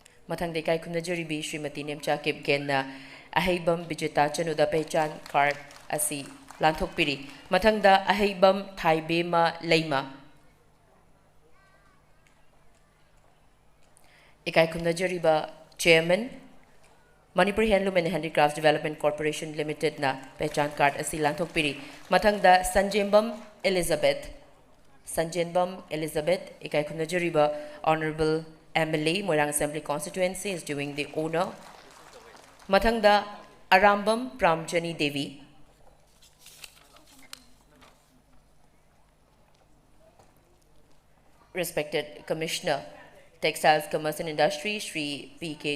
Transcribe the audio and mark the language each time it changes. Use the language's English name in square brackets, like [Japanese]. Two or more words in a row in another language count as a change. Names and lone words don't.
[Manipuri] Mathang de kai khumna jaribi Srimati Nemcha Kip Genna Ahaibam Bijita Chanuda Pechan card asi Lanthok Piri. Mathang da Ahaibam Thaibema Leima. Ikai khumna jariba [English] Chairman Manipur Handloom and Handicrafts Development Corporation Limited [Manipuri] na Pechan card asi Lanthok Piri. Mathang da Sanjembam Elizabeth. [English] Sanjembam Elizabeth [Manipuri] Ikai khumna jariba [English] Honorable MLA Moirang Assembly Constituency is doing the honor. [Manipuri] Mathangda Arambam Pramjani Devi. [English] Respected Commissioner, Textiles, Commerce and Industry, Shri P.K.